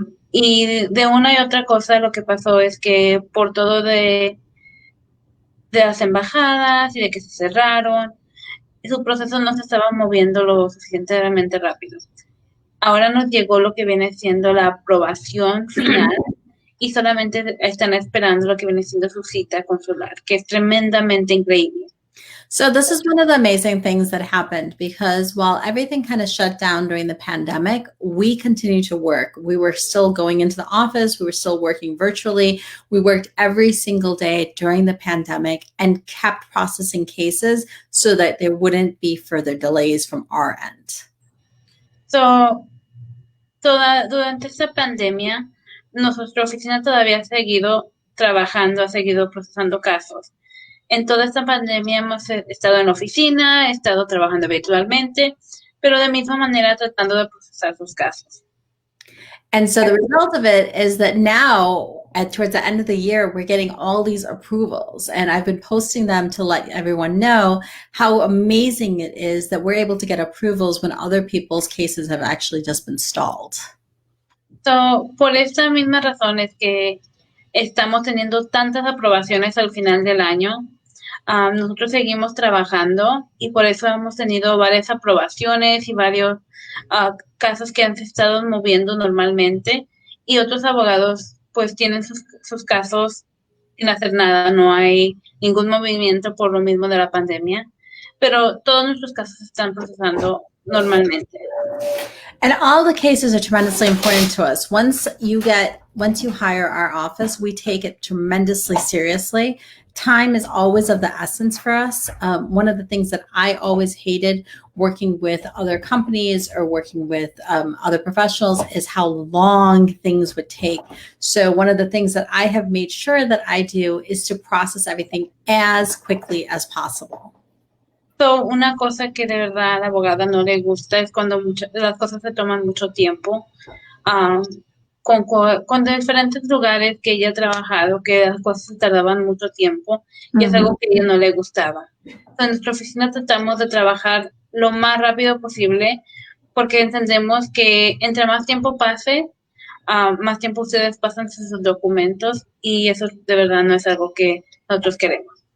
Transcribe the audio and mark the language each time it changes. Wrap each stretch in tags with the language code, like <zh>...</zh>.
<es>Y de una y otra cosa lo que pasó es que por todo de las embajadas y de que se cerraron, su proceso no se estaba moviendo lo suficientemente rápido. Ahora nos llegó lo que viene siendo la aprobación final y solamente están esperando lo que viene siendo su cita consular, que es tremendamente increíble.</es> <en>So this is one of the amazing things that happened because while everything kind of shut down during the pandemic, we continued to work. We were still going into the office. We were still working virtually. We worked every single day during the pandemic and kept processing cases so that there wouldn't be further delays from our end.</en> <es>So, durante esta pandemia, nuestra oficina todavía ha seguido trabajando, ha seguido procesando casos. En toda esta pandemia hemos estado en la oficina, he estado trabajando virtualmente, pero de misma manera tratando de procesar sus casos.</es> <en>And so the result of it is that now, towards the end of the year, we're getting all these approvals. And I've been posting them to let everyone know how amazing it is that we're able to get approvals when other people's cases have actually just been stalled.</en> <es>So, por esta misma razón es que estamos teniendo tantas aprobaciones al final del año. Nosotros seguimos trabajando y por eso hemos tenido varias aprobaciones y varios casos que han estado moviendo normalmente y otros abogados pues tienen sus casos sin hacer nada, no hay ningún movimiento por lo mismo de la pandemia, pero todos nuestros casos se están procesando normalmente.</es> <en>And all the cases are tremendously important to us. Once you hire our office, we take it tremendously seriously. Time is always of the essence for us. One of the things that I always hated working with other companies or working with other professionals is how long things would take. So one of the things that I have made sure that I do is to process everything as quickly as possible.</en> <es>So, una cosa que de verdad a la abogada no le gusta es cuando las cosas se toman mucho tiempo. Con diferentes lugares que ella ha trabajado, que las cosas se tardaban mucho tiempo y es algo que a ella no le gustaba. En nuestra oficina tratamos de trabajar lo más rápido posible porque entendemos que entre más tiempo pase, más tiempo ustedes pasan sus documentos y eso de verdad no es algo que nosotros queremos.</es>